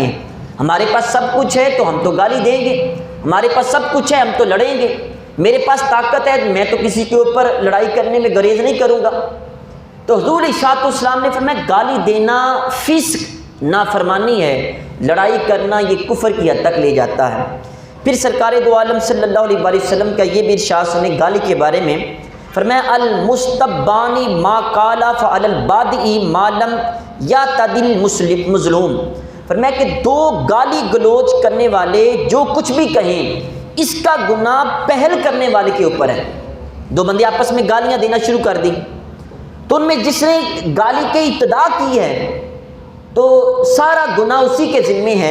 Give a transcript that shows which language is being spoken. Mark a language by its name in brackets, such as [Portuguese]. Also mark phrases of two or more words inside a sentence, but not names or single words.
[Urdu] ہمارے پاس سب کچھ ہے تو ہم تو گالی دیں گے، ہمارے پاس سب کچھ ہے ہم تو لڑیں گے، میرے پاس طاقت ہے میں تو کسی کے اوپر لڑائی کرنے میں گریز نہیں کروں گا۔ تو حضور [Arabic] علیہ الصلوۃ والسلام [Urdu] نے فرمایا گالی دینا فسق نافرمانی ہے، لڑائی کرنا یہ کفر کی حد تک لے جاتا ہے۔ پھر سرکار دو عالم [Arabic] صلی اللہ علیہ وآلہ وسلم [Urdu] کا یہ بھی ارشاد سنیں گالی کے بارے میں، فرمایا [Arabic] المستبانی ما قالا فعلی البادئی ما لم یعتدل مظلوم، [Urdu] فرمایا کہ دو گالی گلوچ کرنے والے جو کچھ بھی کہیں اس کا گناہ پہل کرنے والے کے اوپر ہے۔ دو بندے آپس میں گالیاں دینا شروع کر دی تو ان میں جس نے گالی کی ابتدا کی ہے تو سارا گناہ اسی کے ذمے ہے۔